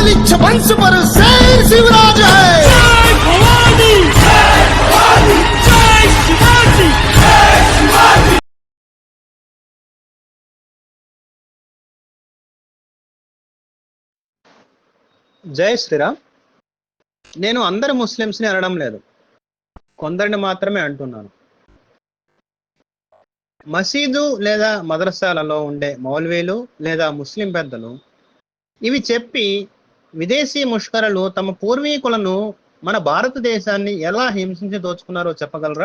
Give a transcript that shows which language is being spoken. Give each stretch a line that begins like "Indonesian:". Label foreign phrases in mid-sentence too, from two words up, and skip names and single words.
Hindi: वंश पर शेर शिवराज है। जय भवानी, जय भवानी, जय शिवाजी, जय शिवाजी। जय श्रीराम.
Telugu: నేను అందరు ముస్లిమ్స్ని అనడం లేదు, కొందరిని మాత్రమే అంటున్నాను. మసీదు లేదా మదరసాలలో ఉండే మౌల్వీలు లేదా ముస్లిం పెద్దలు ఇవి చెప్పి విదేశీ ముష్కరులు తమ పూర్వీకులను, మన భారతదేశాన్ని ఎలా హింసించి దోచుకున్నారో చెప్పగలరా?